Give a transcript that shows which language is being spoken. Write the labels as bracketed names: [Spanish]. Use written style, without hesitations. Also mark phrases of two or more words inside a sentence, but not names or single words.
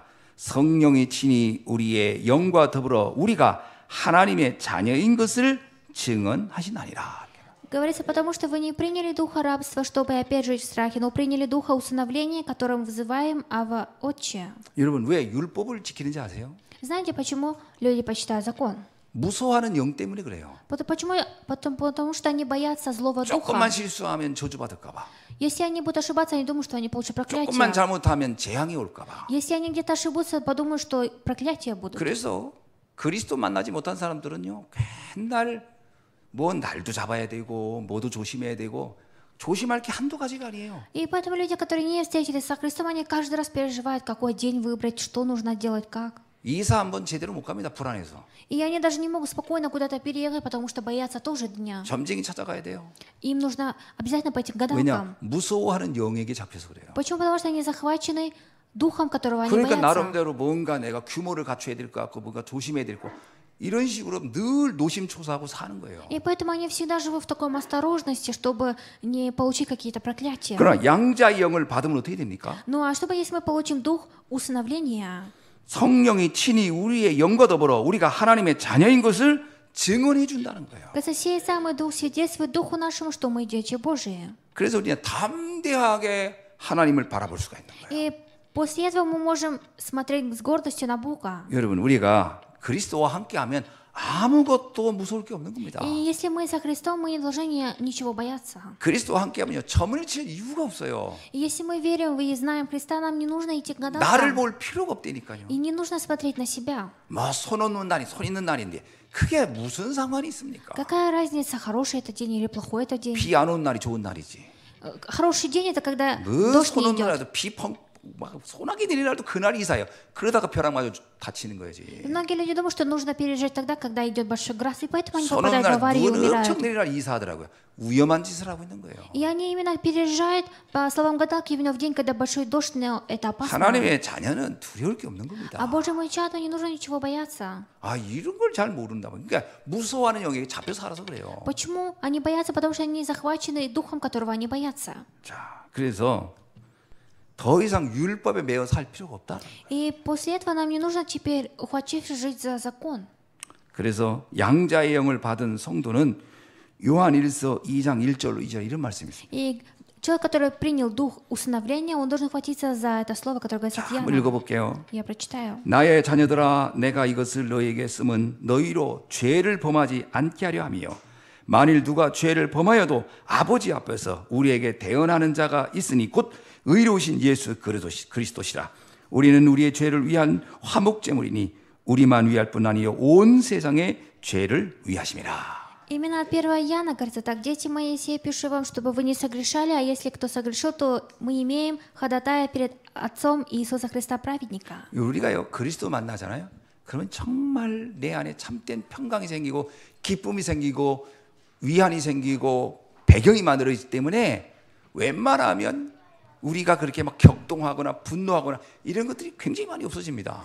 [Korean] 성령이 친히 우리의 영과 더불어 우리가 하나님의 자녀인 것을 증언하시나니라. [Russian] Говорится, потому что вы не приняли духа рабства, чтобы опять жить в страхе, но приняли духа усыновления, которым вызываем Ава Отче. [Korean] 여러분 왜 율법을 지키는지 아세요? [Russian] Знаете, почему люди почитают закон? [Korean] 무소하는 영 때문에 그래요. [Russian] Почему? Потому что они боятся злого духа. [Korean] 조금만 실수하면 저주받을까 봐. [Russian] Если они будут ошибаться, они думают, что они получат проклятие. [Korean] 조금만 잘못하면 재앙이 올까 봐. [Russian] Если они где-то ошибутся, подумают, что проклятия будут. [Korean] 그래서 그리스도 만나지 못한 사람들은요, 맨날 뭐 날도 잡아야 되고 뭐도 조심해야 되고 조심할 게 한두 가지가 아니에요. [Russian] И поэтому люди, которые не встретились со Христом, они каждый раз переживают, какой день выбрать, что нужно делать, как. [Korean] 이사 한번 제대로 못 갑니다. 불안해서. [Russian] И они даже не могут спокойно куда-то переехать, потому что боятся тоже дня. [Korean] 점쟁이 찾아가야 돼요. [Russian] Им нужно обязательно пойти к гадалкам. [Korean] 왜냐? 무서워하는 영에게 잡혀서 그래요. [Russian] Почему? Потому что они захвачены духом, которого они [Korean] 그러니까 [Russian] боятся. [Korean] 나름대로 뭔가 내가 규모를 갖춰야 될 것 같고 뭔가 조심해야 될 것 같고 이런 식으로 늘 노심초사하고 사는 거예요. [Russian] И поэтому они всегда живут в такой осторожности, чтобы не получить какие-то проклятия. [Korean] 그러나 양자의 영을 받으면 어떻게 됩니까? [Russian] Ну а что бы, если мы получим дух усыновления? [Korean] 성령이 친히 우리의 영과 더불어 우리가 하나님의 자녀인 것을 증언해 준다는 거예요. [Russian] Когда сей самый дух свидетельствует духу нашему, что мы дети Божии. [Korean] 그래서 우리는 담대하게 하나님을 바라볼 수가 있는 거예요. [Russian] И после этого мы можем смотреть с гордостью на Бога. [Korean] 여러분, 우리가 그리스도와 함께하면 아무것도 무서울 게 없는 겁니다. [Russian] И если мы со Христом, мы не должны ничего бояться. [Korean] 그리스도와 함께하면요, 점을 칠 이유가 없어요. [Russian] И если мы верим и знаем Христа, нам не нужно идти к [Korean] 나를 [Russian] гадалкам. [Korean] 볼 필요가 없다니까요. [Russian] И не нужно смотреть на себя. [Korean] 뭐 손 없는 날이 손 있는 날인데 그게 무슨 상관이 있습니까? [Russian] Какая разница, хороший это день или плохой это день? [Korean] 비 안 오는 날이 좋은 날이지. [Russian] Хороший день это когда [Korean] 뭐 [Russian] дождь [Korean] 손 [Russian] не [Korean] 없는 [Russian] идет. [Korean] 날도 막 소나기 내리는 날도 그날이 이사요. 그러다가 벼락 맞아 다치는 거지. [Russian] И многие люди думают, что нужно пережить тогда, когда идет большой град, и поэтому они [Korean] 손 없는 [Russian] попадают в [Korean] 날 [Russian] аварию и [Korean] 눈 엄청 [Russian] умирают. [Korean] 내리는 날 이사하더라고요. 위험한 짓을 하고 있는 거예요. [Russian] И они именно переезжают, по словам гадалки, именно в день, когда большой дождь, но это опасно. [Korean] 하나님의 자녀는 두려울 게 없는 [Russian] А [Korean] 겁니다. [Russian] Божьему чаду не нужно ничего бояться. [Korean] 아, 이런 걸 잘 모른다. 그러니까 무서워하는 영에게 잡혀 살아서 그래요. [Russian] Почему они боятся? Потому что они захвачены духом, которого они боятся. [Korean] 자, 그래서 더 이상 율법에 매여 살 필요가 없다. [Russian] И после этого нам не нужно теперь, ухватившись, жить за закон. [Korean] 그래서 양자의 영을 받은 성도는 요한일서 2장 1절로 2절 이런 말씀이 있습니다. [Russian] И человек, который принял дух усыновления, он должен хватиться за это слово, которое говорит [Korean] 한번 [Russian] Иоанна. [Korean] 읽어볼게요. [Russian] Я прочитаю. [Korean] 나의 자녀들아, 내가 이것을 너희에게 쓰면 너희로 죄를 범하지 않게 하려 함이요. 만일 누가 죄를 범하여도 아버지 앞에서 우리에게 대언하는 자가 있으니 곧 의로우신 예수 그리스도시라. 우리는 우리의 죄를 위한 화목제물이니 우리만 위할 뿐 아니요 온 세상의 죄를 위하심이라. [Russian] Именно от 1 Иоанна говорится так: «Дети мои, сие пишу вам, чтобы вы не согрешали, а если кто согрешил, то мы имеем ходатая перед Отцом Иисуса Христа праведника». [Korean] 우리가요 그리스도 만나잖아요. 그러면 정말 내 안에 참된 평강이 생기고 기쁨이 생기고 위안이 생기고 배경이 만들어지기 때문에 웬만하면 우리가 그렇게 막 격동하거나 분노하거나 이런 것들이 굉장히 많이 없어집니다.